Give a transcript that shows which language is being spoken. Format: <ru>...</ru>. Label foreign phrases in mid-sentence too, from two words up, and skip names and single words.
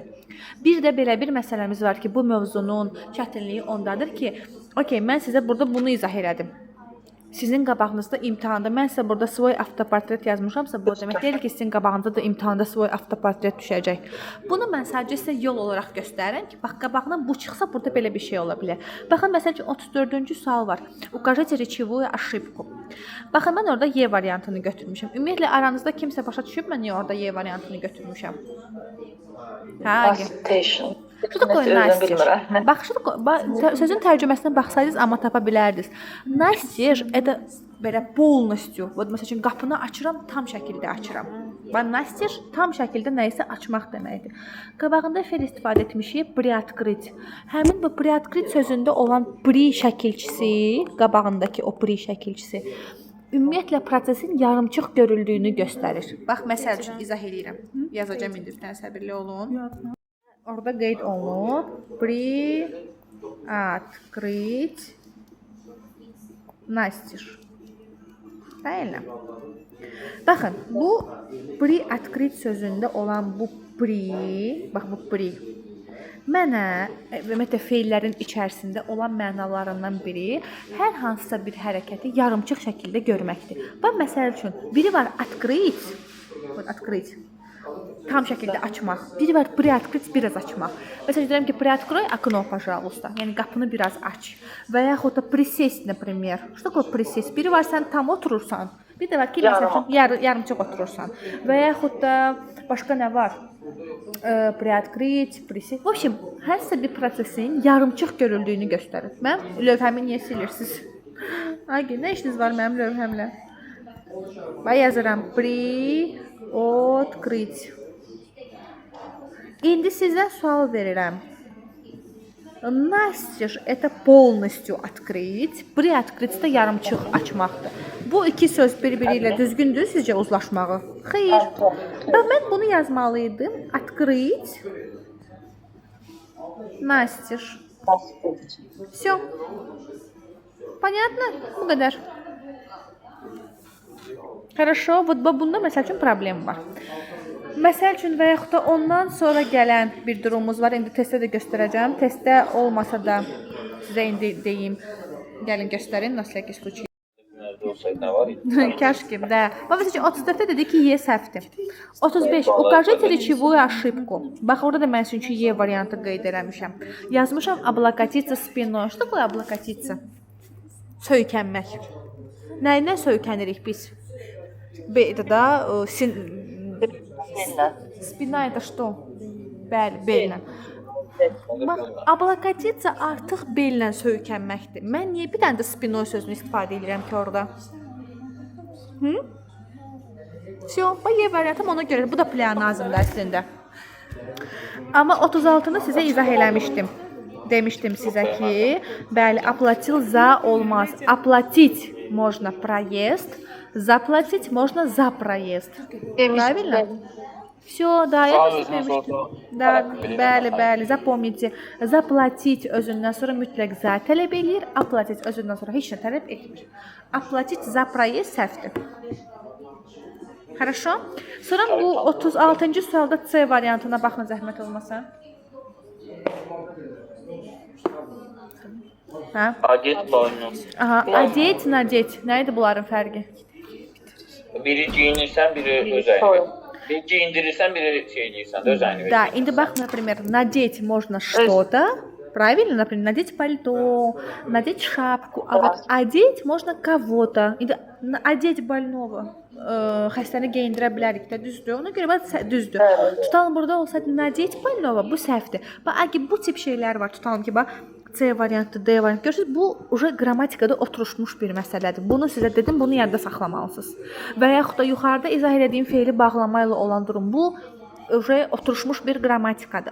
<az>Bir də belə bir məsələmiz var ki, bu mövzunun çətinliyi ondadır ki, okey, mən sizə burada bunu izah elədim. Sizin qabağınızda imtahanda mən sizə burada</az> <ru>свой автопортрет</ru> <az>yazmışamsa, bu demək deyil ki, sizin qabağınızda da imtahanda</az> <ru>свой автопортрет</ru> <az>düşəcək. Bunu mən sadəcə sizə yol olaraq göstərirəm ki, bax qabağına bu çıxsa burada belə bir şey ola bilər. Baxın, məsəl üçün 34-cü sual var.</az> <ru>Укажите речевую ошибку.</ru> <az>Baxın, mən orada Y variantını götürmüşəm. Ümumiyyətlə aranızda kimsə başa düşüb mən niyə orada Y variantını götürmüşəm? Hə, Citation.</az> <ru>Что такое настежь?</ru> <az>Bax, sözün tərcüməsindən baxsaydınız, amma tapa bilərdiniz.</az> <ru>Настежь это belə полностью.</ru> <az>Вот məsəl üçün qapını açıram, tam şəkildə açıram. Və настежь tam şəkildə nə isə açmaq deməkdir. Qabağında fe'l istifadə etmişik, приоткрыть. Həmin bu приоткрыть sözündə olan pri şəkilçisi, qabağındakı o pri şəkilçisi ümumiyyətlə prosesin yarımçıq görüldüyünü göstərir. Bax, məsəl üçün izah edirəm. Yazacağam indi, bir dənə səbirli olun. Orada qeyd olunub.</az> <ru>Приоткрыть настежь. Правильно?</ru> <az>Baxın, bu приоткрыть sözündə olan bu pri, bax bu pri mənə ümumiyyətlə fe'llərin içərisində olan mənalarından biri hər hansısa bir hərəkəti yarımçıq şəkildə görməkdir. Bax, məsəl üçün, biri var</az> <ru>открыть, открыть.</ru> <az>Tam şəkildə açmaq. Biri var приоткрыть, biraz açmaq. Məsələn, deyirəm ki,</az> <ru>приоткрой окно, пожалуйста.</ru> <az>Yəni qapını biraz aç. Və yaxud da</az> <ru>присесть, например. Что такое присесть?</ru> <az>Biri var sən tam oturursan. Bir də var ki, məsələn, yarımçıq oturursan. Və yaxud da başqa nə var?</az> <ru>Приоткрыть, присесть. В общем,</ru> <az>hər bir prosesin yarımçıq görüldüyünü göstərir. Mənim lövhəmi niyə silirsiniz? Ay, nə işiniz var mənim lövhəmlə? Və yazıram приоткрыть. İndi sizə sual verirəm.</az> <ru>Настежь это полностью открыть, приоткрыть</ru> <az>da yarımçıq açmaqdır. Bu iki söz bir-biri ilə düzgündür sizcə uzlaşmağı? Xeyr. Mən bunu yazmalıydım.</az> <ru>Открыть. Настежь. Всё. Понятно?</ru> <az>Bu qədər.</az> <ru>Хорошо.</ru> <az>Вот bunda məsəl üçün problem var. Məsəl üçün və yaxud da ondan sonra gələn bir durumumuz var. İndi testdə də göstərəcəm. Testdə olmasa da sizə indi deyim. Gəlin göstərin. Nasıl случай. Kaşki, да. Məsələn 34-də dedi ki, Y səhvdir. 35.</az> <ru>Укажите речевую ошибку.</ru> <az>Bax, orada da mən sizin üçün Y variantı qeyd eləmişəm.</az> <ru>Yazmışam облокотиться спиной. Что такое облокотиться?</ru> <az>Söykənmək. Nəyinə söykənirik biz?</az> <ru>Da Spina это что?</ru> <az>Bəli, bellə. Bax, облокотиться artıq bellə söykənməkdir. Mən niyə bir dənə də spinoy sözünü istifadə edirəm ki orada? Всё, bu Y variantım ona görə. Bu da pleonazmdır əslində. Amma 36-nı sizə izah eləmişdim. Demişdim sizə ki, bəli,</az> <ru>оплатил за olmaz. Оплатить можно проезд, заплатить можно за проезд. Правильно? Все, да, я</ru> <az>da demişdim. Da, bəli, запомните. Заплатить özündən sonra mütləq za tələb eləyir, оплатить özündən sonra heç nə tələb etmir.</az> <ru>Оплатить за проезд səhvdir. Хорошо?</ru> <az>Sonra bu 36-cı sualda C variantına baxın zəhmət olmasa. Hə? Adet boynu. Aha, adət, nadət. Nə idi bunların fərqi? Biri giyinirsən, biri öz əyni. Biri giyindirirsən, biri şey eləyirsən, öz əyni.</az> <ru>Да,</ru> <az>indi bax,</az> <ru>например, надеть можно что-то, правильно? Например, надеть пальто, надеть шапку, а вот одеть можно кого-то. İndi одеть больного,</ru> <az>xəstəni geyindirə bilərik də, düzdür? Ona görə bax düzdür. Tutalım burada olsaydı</az> <ru>надеть больного,</ru> <az>bu səhvdir. Bax, bu tip şeylər var. Tutalım ki, bax C variantı, D variantı. Görürsünüz, bu uje qrammatikada oturmuş bir məsələdir. Bunu sizə dedim, bunu yadda saxlamalısınız. Və yaxud da yuxarıda izah etdiyim feili bağlama ilə olan durum bu uje oturmuş bir qrammatikadır.</az>